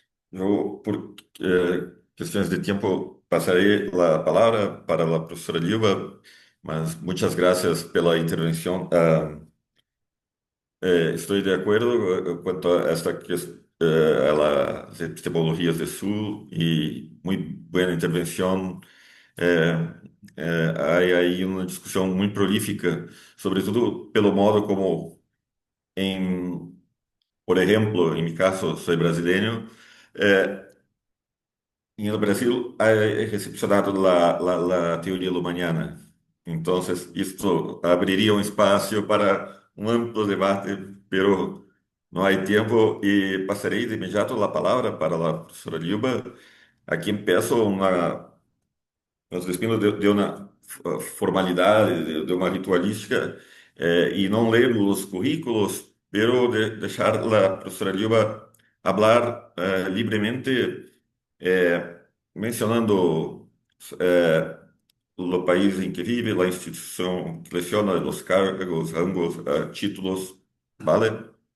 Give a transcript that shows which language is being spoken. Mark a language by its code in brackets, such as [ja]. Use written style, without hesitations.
[es] Yo, por cuestiones de tiempo, pasaré la palabra para la profesora Lilba, mas muchas gracias pela intervención. Estoy de acuerdo cuanto a esta a las epistemologías de Sul y muy buena intervención. [pt] Eh, [es] Hay ahí [pt] uma discussão muito prolífica, sobretudo pelo modo como, em, por exemplo, em meu caso, sou brasileiro, eh, [es] en el Brasil he recepcionado la teoría lumaniana. Entonces, esto abriría un espacio para un amplio debate, pero no hay tiempo y pasaré de inmediato la palabra para la profesora Lilba. Aquí empiezo [pt] nos despindo de uma formalidade, de uma ritualística, e não ler os currículos, pero deixar a professora Lilba [es] hablar [pt] livremente, mencionando o país em que vive, a instituição que leciona, os cargos, rangos, títulos, ¿vale?